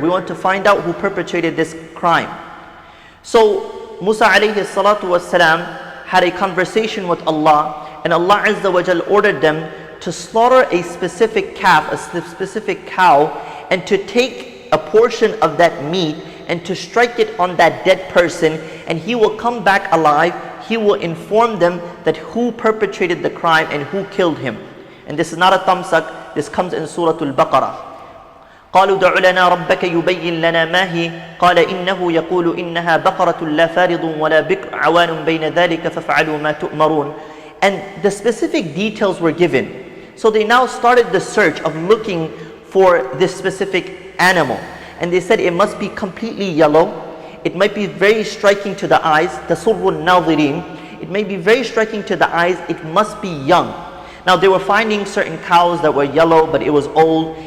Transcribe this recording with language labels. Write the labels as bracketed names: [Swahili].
[English] We want to find out who perpetrated this crime." So Musa alayhi salatu wasalam had a conversation with Allah, and Allah Azza wa Jal ordered them to slaughter a specific calf, a specific cow, and to take a portion of that meat and to strike it on that dead person, and he will come back alive. He will inform them that who perpetrated the crime and who killed him. And this is not a thumbsuck, this comes in Surah Al-Baqarah. [Arabic] قالوا دع لنا ربك يبين لنا ما هي قال إنه يقول إنها بقرة لا فارض ولا بكر عوان بين ذلك فافعلوا ما تؤمرون. [English] And the specific details were given. So they now started the search of looking for this specific animal. And they said it must be completely yellow. It might be very striking to the eyes. [Arabic] تَصُرُّ النَّاظِرِينَ. [English] It may be very striking to the eyes. It must be young. Now they were finding certain cows that were yellow, but it was old.